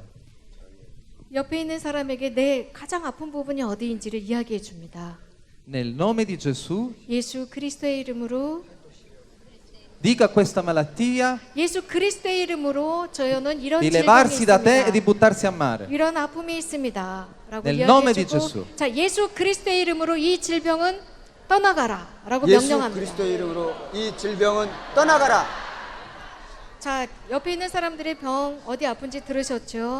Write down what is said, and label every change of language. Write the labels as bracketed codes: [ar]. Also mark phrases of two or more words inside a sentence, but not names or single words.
[ko] 옆에 있는 사람에게 내 가장 아픈 부분이 어디인지를 이야기해 줍니다. [it] Nel nome di Gesù, [ko] 예수 그리스도의 이름으로 [it] dica a questa malattia [ko] 예수 그리스도의 이름으로 저는 이런 [it] di [ko] 질병이 [it] levarsi da te e di [ko] 있습니다. [it] buttarsi a mare. [ko] 이런 아픔이 있습니다. 라고 [it] Nel nome di [ko] 이야기해 [it] Gesù. [ko] 주고 자, 예수 그리스도의 이름으로 이 질병은 떠나가라 라고 예수 명령합니다. 그리스도의 이름으로 이 질병은 떠나가라. 자, 옆에 있는 사람들의 병 어디 아픈지 들으셨죠?